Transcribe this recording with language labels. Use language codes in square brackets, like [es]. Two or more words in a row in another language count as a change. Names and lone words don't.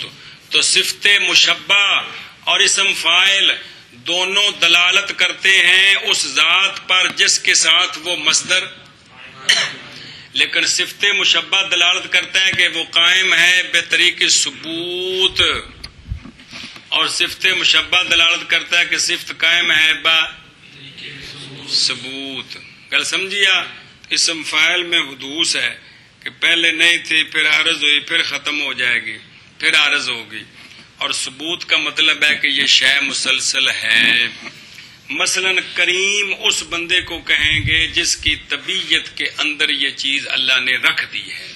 [ur] تو صفت مشبہ اور اسم فاعل دونوں دلالت کرتے ہیں اس ذات پر جس کے ساتھ وہ مصدر لیکن صفت مشبہ دلالت کرتا ہے کہ وہ قائم ہے بطریق ثبوت اور صفت مشبہ دلالت کرتا ہے کہ صفت قائم ہے با ثبوت. [pa] گل سمجھیا؟ [ur] اسم فاعل میں حدوث ہے کہ پہلے نہیں تھی پھر عارض ہوئی پھر ختم ہو جائے گی پھر عارض ہوگی اور ثبوت کا مطلب ہے کہ یہ شے مسلسل ہے. مثلا کریم اس بندے کو کہیں گے جس کی طبیعت کے اندر یہ چیز اللہ نے رکھ دی ہے.